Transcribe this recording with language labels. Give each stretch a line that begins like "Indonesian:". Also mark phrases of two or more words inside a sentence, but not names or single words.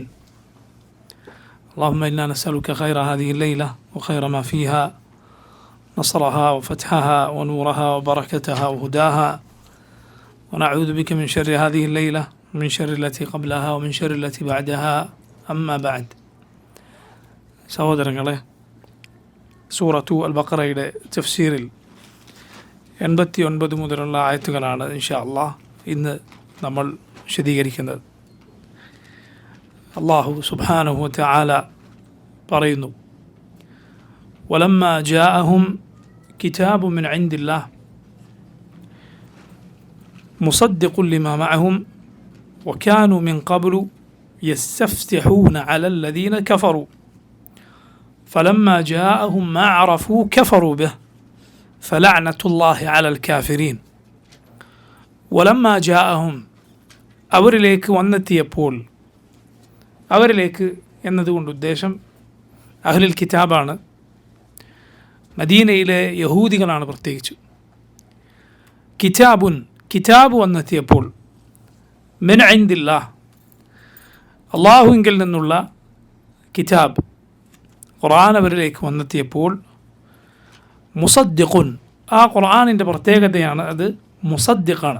Arabic: اللهم إنا نسألك خير هذه الليلة وخير ما فيها، نصرها وفتحها ونورها وبركتها وهداها، ونعوذ بك من شر هذه الليلة ومن شر التي قبلها ومن شر التي بعدها. أما بعد.
Malayalam: സഹോദരങ്ങളെ, സൂറത്തു അൽ ബഖറയുടെ തഫ്സീറിൽ 89 മുതലുള്ള ആയത്തുകളാണ്
Arabic: إن شاء الله
Malayalam: ഇന്ന് നമ്മൾ വിശദീകരിക്കുന്നത്.
Arabic: الله سبحانه وتعالى പറയുന്നു, ولما جاءهم كتاب من عند الله مصدق لما معهم وكانوا من قبل يستفتحون على الذين كفروا فلما جاءهم ما عرفوا كفروا به فلعنة الله على الكافرين. ولما جاءهم
Malayalam: അവരിലേക്ക് വന്നെത്തിയപ്പോൾ, അവരിലേക്ക് എന്നതുകൊണ്ട് ഉദ്ദേശം അഹ്ലുൽ കിതാബാണ്, മദീനയിലെ യഹൂദികളാണ് പ്രത്യേകിച്ച്. കിതാബ് വന്നെത്തിയപ്പോൾ
Arabic: من عند الله,
Malayalam: അള്ളാഹുവിങ്കിൽ നിന്നുള്ള കിതാബ് ഖുർആൻ അവരിലേക്ക് വന്നെത്തിയപ്പോൾ, മുസദ്ദിഖുൻ, ആ ഖുർആനിൻ്റെ പ്രത്യേകതയാണ് അത് മുസദ്ദിഖാണ്.